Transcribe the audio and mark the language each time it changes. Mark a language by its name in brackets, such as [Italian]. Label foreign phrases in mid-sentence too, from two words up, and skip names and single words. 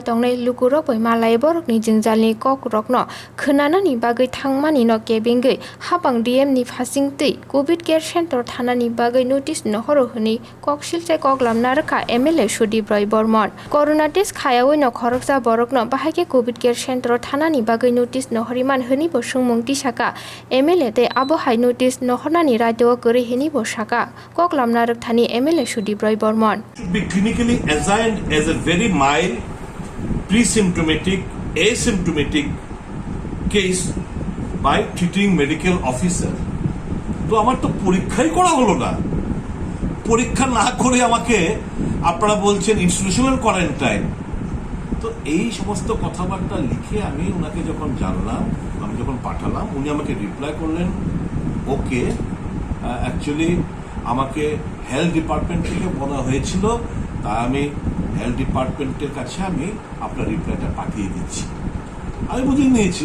[Kok Borok] तंनाय लुकुरो बै मालाय बरकनि जिंजालनि कक रकनो खोनानानि बागै थांमानिनो केबेंगै हाबां डिएमनि फाजिंथै [English] covid care center [Kok Borok] थानानि बागै नोटिस नहरो हनि ककसिलसे कगलामना रखा एमएलए सुदिब्रय बर्मन [English] corona test [Kok Borok] खायावैनो खरकजा बरकनो बाहायके [English] covid care center [Kok Borok] थानानि बागै नोटिस नहरिमान हनि बसुंमुं तिसाका एमएलए ते आबहाय नोटिस नहरनानि रायदो गरै हनि बसाका कगलामना रखथानि एमएलए सुदिब्रय बर्मन [English] should be clinically assigned as a very mild pre-symptomatic asymptomatic case by treating medical officer [Bangla] তো আমার তো পরীক্ষাই করা হলো না পরীক্ষা না করে আমাকে আপনারা বলছেন [English] institutional quarantine [Bangla] তো এই সমস্ত কথাবার্তা লিখে আমি ওনাকে যখন জানলাম আমি যখন পাঠালাম উনি আমাকে রিপ্লাই করলেন [English] okay actually [Bangla] আমাকে [English] health department [Bangla] থেকে বলা হয়েছিল তা আমি হেলথ ডিপার্টমেন্টের কাছে আমি আপনার রিপ্লাইটা পাঠিয়ে দিচ্ছি আমি বুঝে নিয়েছি